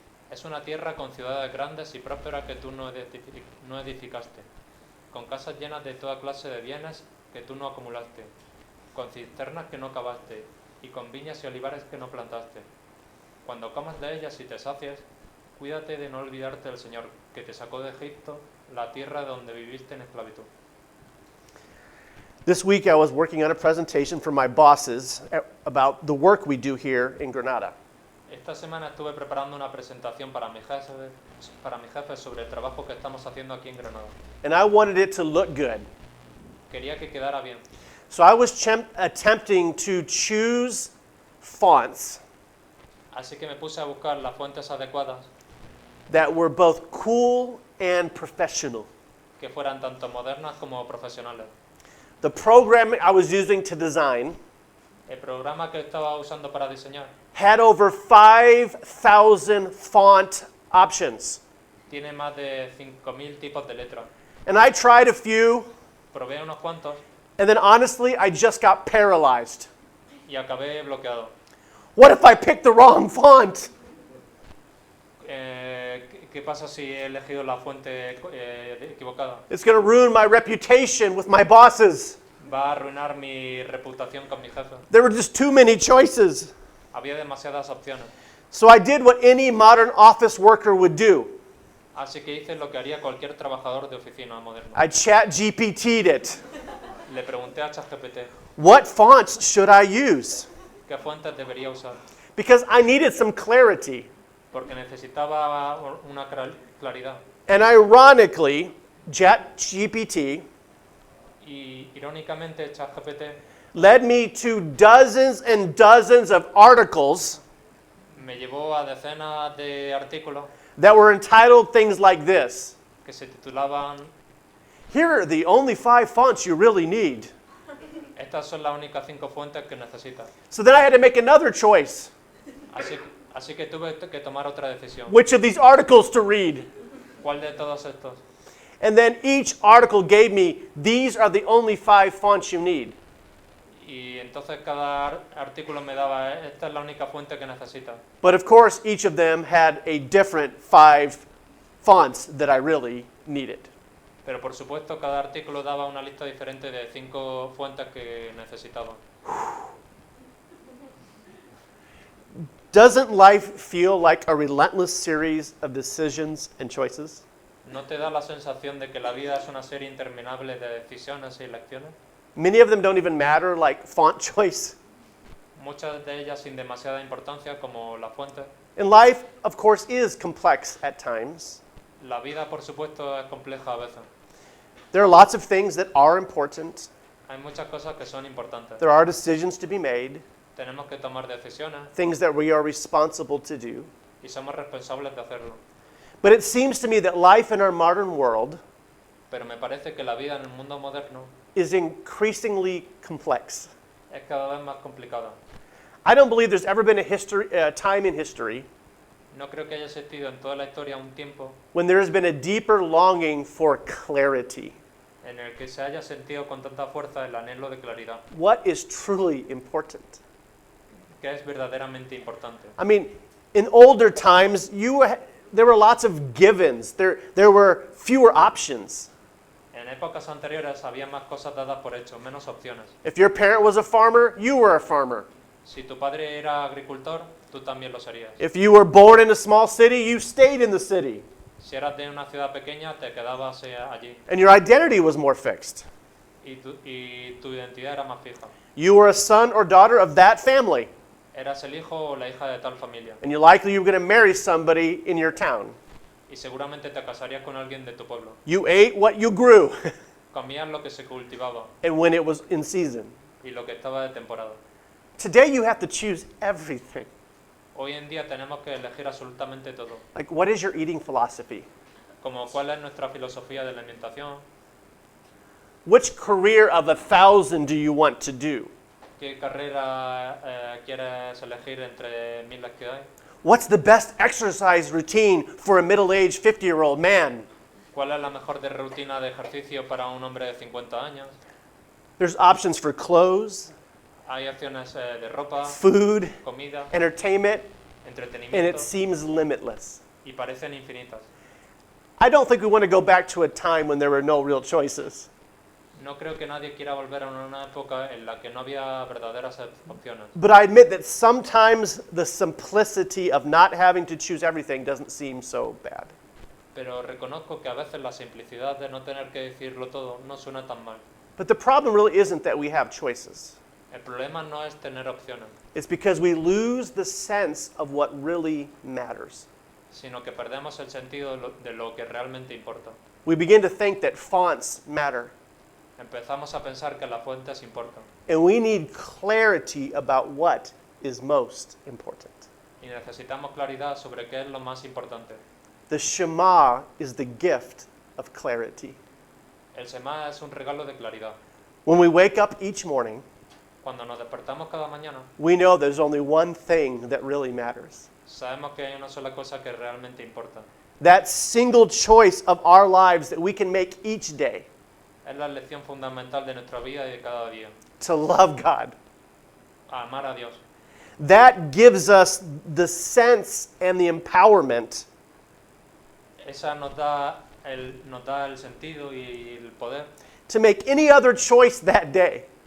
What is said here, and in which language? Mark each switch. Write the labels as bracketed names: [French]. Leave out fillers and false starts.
[Spanish] Es una tierra con ciudades grandes y prósperas que tú no edificaste, con casas llenas de toda clase de bienes que tú no acumulaste, con cisternas que no cavaste y con viñas y olivares que no plantaste. Cuando comas de ellas y te sacies, cuídate de no olvidarte del Señor, que te sacó de Egipto, la tierra donde viviste en esclavitud. [English] This week I was working on a presentation for my bosses about the work we do here in Granada. [Spanish] Esta semana estuve preparando una presentación para mi jefe sobre el trabajo que estamos haciendo aquí en Granada. [English] And I wanted it to look good. [Spanish] Quería que quedara bien. [English] So I was attempting to choose fonts [Spanish] Así que me puse a buscar las fuentes adecuadas [English] that were both cool and professional. [Spanish] que fueran tanto modernas como profesionales. [English] The program I was using to design [Spanish] El programa que estaba usando para diseñar [English] had over 5,000 font options. [Spanish] tiene más de 5.000 tipos de letra. [English] And I tried a few, [Spanish] Probé unos cuantos [English] and then honestly, I just got paralyzed. [Spanish] y acabé bloqueado. [English] What if I picked the wrong font? [Spanish] ¿Qué pasa si he elegido la fuente equivocada? [English] It's going to ruin my reputation with my bosses. [Spanish] Va a arruinar mi reputación con mi jefe. [English] There were just too many choices. [Spanish] Había demasiadas opciones. [English] So I did what any modern office worker would do. [Spanish] Así que hice lo que haría cualquier trabajador de oficina moderno. [English] I chat GPT'd it. [Spanish] Le pregunté a ChatGPT [English] What fonts should I use? [Spanish] qué fuentes debería usar, [English] Because I needed some clarity. [Spanish] porque necesitaba una claridad. [English] And ironically, ChatGPT [Spanish] Y irónicamente ChatGPT [English] led me to dozens and dozens of articles [Spanish] me llevó a decenas de artículos [English] that were entitled things like this. [Spanish] que se titulaban [English] Here are the only 5 fonts you really need. [Spanish] Estas son las únicas 5 fuentes que necesitas. [English] So then I had to make another choice. [Spanish] Así que tuve que tomar otra decisión. [English] Which of these articles to read? [Spanish] ¿Cuál de todos estos? [English] And then each article gave me, these are the only 5 fonts you need. [Spanish] Y entonces cada artículo me daba, esta es la única fuente que necesitas. [English] But of course, each of them had a different 5 fonts that I really needed. [Spanish] Pero por supuesto cada artículo daba una lista diferente de 5 fuentes que necesitaba. [English] Doesn't life feel like a relentless series of decisions and choices? [Spanish] ¿No te da la sensación de que la vida es una serie interminable de decisiones y elecciones? [English] Many of them don't even matter, like font choice. [Spanish] Muchas de ellas sin demasiada importancia, como la fuente. [English] And life, of course, is complex at times. [Spanish] La vida, por supuesto, es compleja a veces. [English] There are lots of things that are important. [Spanish] Hay muchas cosas que son importantes. [English] There are decisions to be made, [Spanish] Tenemos que tomar decisiones [English] things that we are responsible to do. [Spanish] y somos responsables de hacerlo. [English] But it seems to me that life in our modern world [Spanish] pero me parece que la vida en el mundo moderno [English] is increasingly complex. [Spanish] es cada vez más complicada. [English] I don't believe there's ever been a time in history [Spanish] No creo que haya existido en toda la historia un tiempo [English] when there has been a deeper longing for clarity. [Spanish] en el que se haya sentido con tanta fuerza el anhelo de claridad, [English] What is truly important? [Spanish] que es verdaderamente importante. [English] I mean, in older times, there were lots of givens. There were fewer options. [Spanish] En épocas anteriores había más cosas dadas por hecho, menos opciones. [English] If your parent was a farmer, you were a farmer. [Spanish] Si tu padre era agricultor, tú también lo serías. [English] If you were born in a small city, you stayed in the city. [Spanish] Si eras de una ciudad pequeña, te quedabas allí [English] And your identity was more fixed. [Spanish] y tu identidad era más fija. [English] You were a son or daughter of that family. [Spanish] Eras el hijo o la hija de tal familia [English] And you likely you were going to marry somebody in your town. [Spanish] y seguramente te casarías con alguien de tu pueblo. [English] You ate what you grew [Spanish] Comías lo que se cultivaba [English] and when it was in season. [Spanish] y lo que estaba de temporada. [English] Today you have to choose everything. [Spanish] Hoy en día tenemos que elegir absolutamente todo. [English] Like, what is your eating philosophy? [Spanish] Como cuál es nuestra filosofía de la alimentación, [English] Which career of 1,000 do you want to do? [Spanish] qué carrera quieres elegir entre miles que hay, [English] What's the best exercise routine for a middle-aged 50-year-old man? [Spanish] cuál es la mejor rutina de ejercicio para un hombre de 50 años. [English] There's options for clothes, [Spanish] Hay opciones de ropa, [English] food, [Spanish] comida, [English] entertainment, and [Spanish] entretenimiento [English] it seems limitless. [Spanish] y parecen infinitas. [English] I don't think we want to go back to a time when there were no real choices. [Spanish] No creo que nadie quiera volver a una época en la que no había verdaderas opciones. [English] But I admit that sometimes the simplicity of not having to choose everything doesn't seem so bad. [Spanish] Pero reconozco que a veces la simplicidad de no tener que decirlo todo no suena tan mal. [English] But the problem really isn't that we have choices. [Spanish] El problema no es tener opciones, [English] It's because we lose the sense of what really matters. [Spanish] sino que perdemos el sentido de lo que realmente importa. [English] We begin to think that fonts matter, [Spanish] Empezamos a pensar que las fuentes importan [English] and we need clarity about what is most important. [Spanish] y necesitamos claridad sobre qué es lo más importante. [English] The Shema is the gift of clarity. [Spanish] El Shema es un regalo de claridad. [English] When we wake up each morning, [Spanish] Cuando nos despertamos cada mañana, [English] we know there's only one thing that really matters. [Spanish] sabemos que hay una sola cosa que realmente importa. [English] That single choice of our lives that we can make each day [Spanish] Es la lección fundamental de nuestra vida y de cada día. [English] to love God. [Spanish] A amar a Dios. [English] That gives us the sense and the empowerment [Spanish] Esa nos da el sentido y el poder [English] to make any other choice that day,